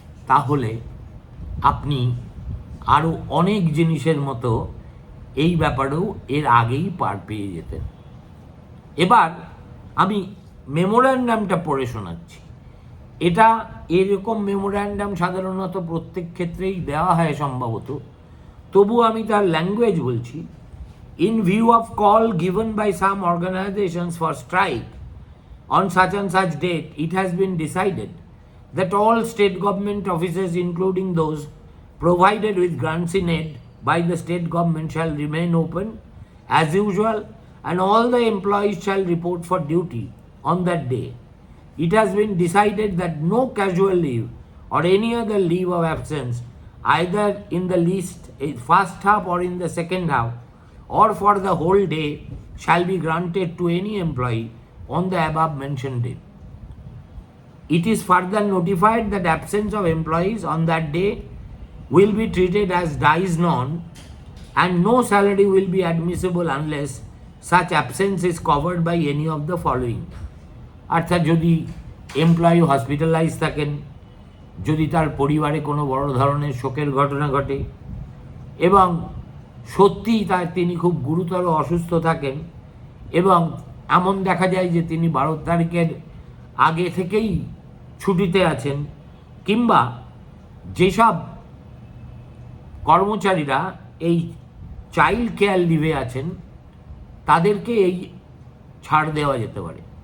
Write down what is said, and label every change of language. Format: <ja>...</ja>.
<bn>তাহলে আপনি আরও অনেক জিনিসের মতো এই ব্যাপারেও এর আগেই পার পেয়ে যেতেন। এবার আমি মেমোরান্ডামটা পড়ে শোনাচ্ছি। এটা এরকম মেমোরান্ডাম সাধারণত প্রত্যেক ক্ষেত্রেই দেওয়া হয় সম্ভবত, তবু আমি তার ল্যাঙ্গুয়েজ বলছি।</bn> <en>In view of call given by some organisations for strike on such and such date, it has been decided that all state government offices, including those provided with grants in aid by the state government, shall remain open as usual, and all the employees shall report for duty on that day. It has been decided that no casual leave or any other leave of absence, either in the first half or in the second half, or for the whole day, shall be granted to any employee on the above mentioned date. It is further notified that absence of employees on that day will be treated as dies non, and no salary will be admissible unless such absence is covered by any of the following.</en> <bn>অর্থাৎ যদি employee hospitalise থাকেন, যদি তার পরিবারে কোনো বড় ধরনের শোকের ঘটনা ঘটে এবং সত্যিই তিনি খুব গুরুতর অসুস্থ থাকেন এবং এমন দেখা যায় যে তিনি 12 তারিখের আগে থেকেই ছুটিতে আছেন, কিংবা যেসব কর্মচারীরা এই চাইল্ড কেয়ার লিভে আছেন তাদেরকে এই ছাড় দেওয়া যেতে পারে।</bn>